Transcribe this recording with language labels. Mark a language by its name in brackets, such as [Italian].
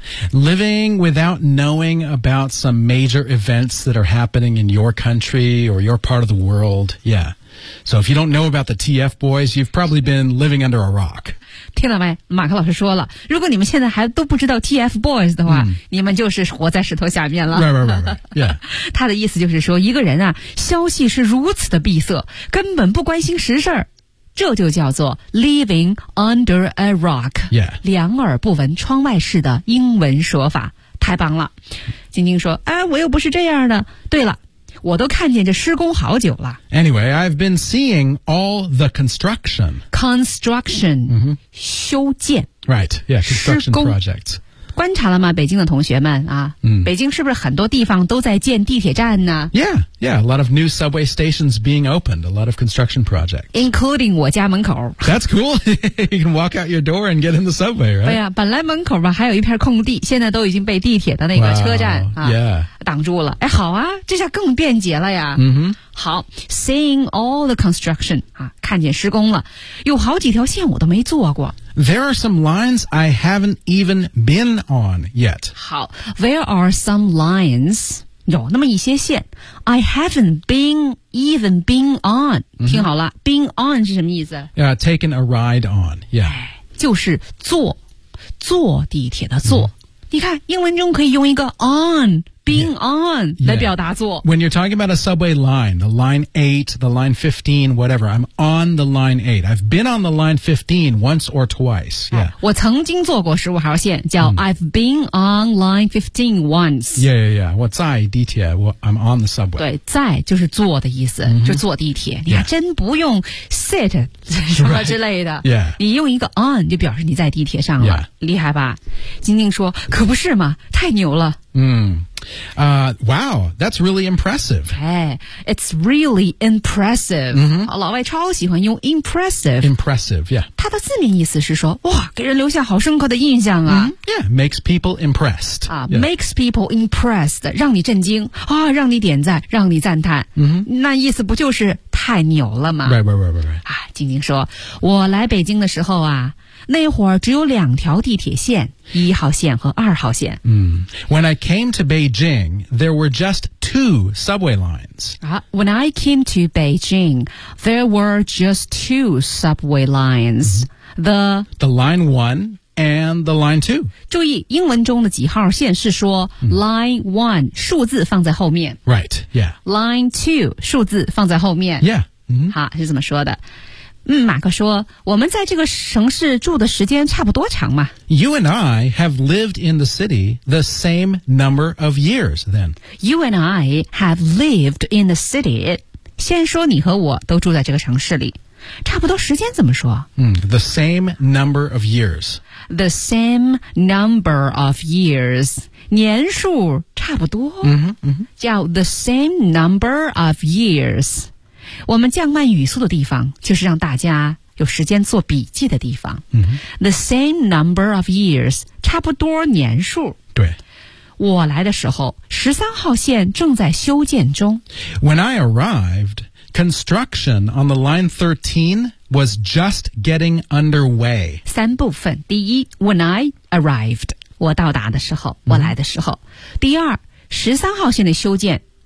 [English] Living without knowing about some major events that are happening in your country or your part of the world Yeah So if you don't know about the TF boys you've probably been living under a rock [Chinese] 听到没马克老师说了如果你们现在还都不知道 TFBOYS 的话、你们就是活在石头下面了。他的意思就是说一个人啊消息是如此的闭塞根本不关心实事儿。这就叫做 [English] living under a rock、 [Chinese] 两耳不闻窗外事的英文说法。太棒了。晶晶说哎我又不是这样的。对了我都看见这施工好久了。 [English] Anyway, I've been seeing all the construction. [Chinese] Construction,、修建。 [English] Right, yeah, construction projects. [Chinese] 观察了吗北京的同学们啊、北京是不是很多地方都在建地铁站呢 [English] Yeah, a lot of new subway stations being opened, a lot of construction projects. [Chinese] Including 我家门口。 [English] That's cool. You can walk out your door and get in the subway, right? [Chinese] 对啊本来门口吧还有一片空地现在都已经被地铁的那个车站 [English] wow, [Chinese] 啊。挡住了哎好啊这下更便捷了呀、好 [English] seeing all the construction [Chinese] 啊，看见施工了有好几条线我都没坐过 [English] there are some lines I haven't even been on yet 好 there are some lines [Chinese] 有那么一些线 [English] I haven't been even been on、 [Chinese] 听好了 [English] been on [Chinese] 是什么意思 [English] taken a ride on yeah [Chinese] 就是坐地铁的坐、你看英文中可以用一个 on being on 来表达做。 [English] When you're talking about a subway line, the line 8, the line 15, whatever, I'm on the line 8. I've been on the line 15 once or twice. Yeah. [Chinese] 我曾经坐过15号线叫 [English] I've been on line 15 once. Yeah. [Chinese] 我在地铁 [English] I'm on the subway. [Chinese] 对在就是坐的意思、mm-hmm. 就坐地铁。你还真不用 sit 什么之类的。 [English] Right. Yeah. [Chinese] 你用一个 on 就表示你在地铁上了。 [English] Yeah. [Chinese] 厉害吧。晶晶说可不是嘛太牛了。 [English] Wow, that's really impressive. Hey, it's really impressive.、 Mm-hmm. [Chinese] 老外超喜欢用 impressive. [English] Impressive, yeah. [Chinese] 它的字面意思是说哇给人留下好深刻的印象啊。Mm-hmm. [English] Yeah, makes people impressed.、 Makes people impressed, [Chinese] 让你震惊、啊、让你点赞让你赞叹。 Mm-hmm. 那意思不就是太牛了吗 [English] Right. [Chinese] 啊晶晶说我来北京的时候啊那会儿只有两条地铁线一号线和二号线。 [English] When I came to Beijing, there were just two subway lines.、 When I came to Beijing, there were just two subway lines.、 The line one and the line two. [Chinese] 注意英文中的几号线是说、 [English] line one, [Chinese] 数字放在后面。 [English] Right, yeah. Line two, [Chinese] 数字放在后面。 [English] Yeah.、 [Chinese] 好是怎么说的。马克说我们在这个城市住的时间差不多长嘛 [English] You and I have lived in the city the same number of years then You and I have lived in the city [Chinese] 先说你和我都住在这个城市里差不多时间怎么说、 [English] The same number of years The same number of years [Chinese] 年数差不多、叫 [English] the same number of years [Chinese] 我们降慢语速的地方就是让大家有时间做笔记的地方、 mm-hmm. [English] The same number of years [Chinese] 差不多年数对我来的时候13号线正在修建中 [English] When I arrived construction on the line 13 was just getting underway [Chinese] 三部分第一 [English] When I arrived [Chinese] 我到达的时候、mm-hmm. 我来的时候第二13号线的修建